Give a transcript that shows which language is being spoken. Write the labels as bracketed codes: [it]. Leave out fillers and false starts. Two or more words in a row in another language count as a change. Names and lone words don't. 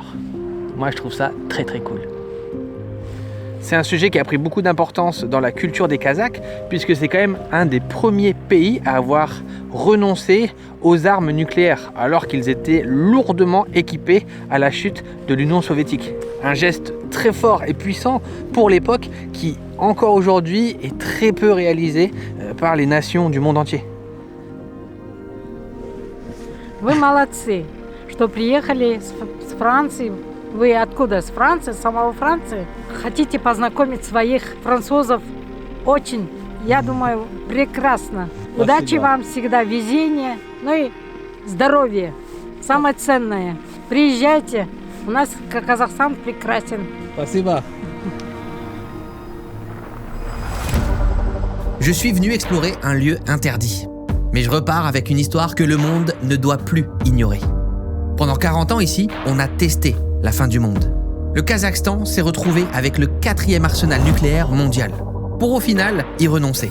[fr] Moi je trouve ça très très cool. C'est un sujet qui a pris beaucoup d'importance dans la culture des Kazakhs, puisque c'est quand même un des premiers pays à avoir renoncé aux armes nucléaires, alors qu'ils étaient lourdement équipés à la chute de l'Union soviétique. Un geste très fort et puissant pour l'époque qui, encore aujourd'hui, est très peu réalisé par les nations du monde entier. [ru] Вы молодцы, что приехали с Франции. Вы откуда? С Франции, с самого Франции? Хотите познакомить своих французов? Очень, я думаю, прекрасно. Спасибо. Удачи вам всегда, везения, ну и здоровья. Самое ценное. Приезжайте. У нас Казахстан прекрасен. Спасибо. [fr] Je suis venu explorer un lieu interdit. Mais je repars avec une histoire que le monde ne doit plus ignorer. Pendant 40 ans ici, on a testé la fin du monde. Le Kazakhstan s'est retrouvé avec le 4e arsenal nucléaire mondial, pour au final y renoncer.